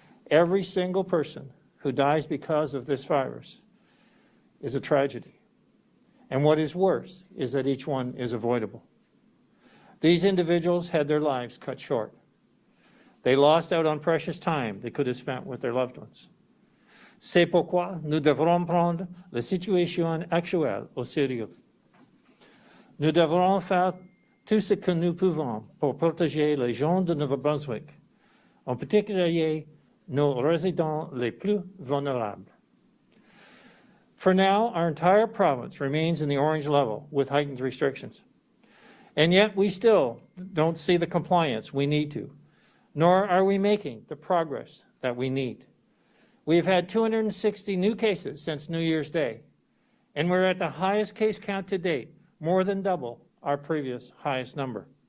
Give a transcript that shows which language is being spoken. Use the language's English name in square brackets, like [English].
[English] Every single person who dies because of this virus is a tragedy. And what is worse is that each one is avoidable. These individuals had their lives cut short. They lost out on precious time they could have spent with their loved ones. [French] C'est pourquoi nous devrons prendre la situation actuelle au sérieux. Nous devrons faire tout ce que nous pouvons pour protéger les gens de Nouveau-Brunswick, en particulier nos résidents les plus vulnérables. [English] For now, our entire province remains in the orange level with heightened restrictions. And yet we still don't see the compliance we need to, nor are we making the progress that we need. We have had 260 new cases since New Year's Day, and we're at the highest case count to date, more than double our previous highest number.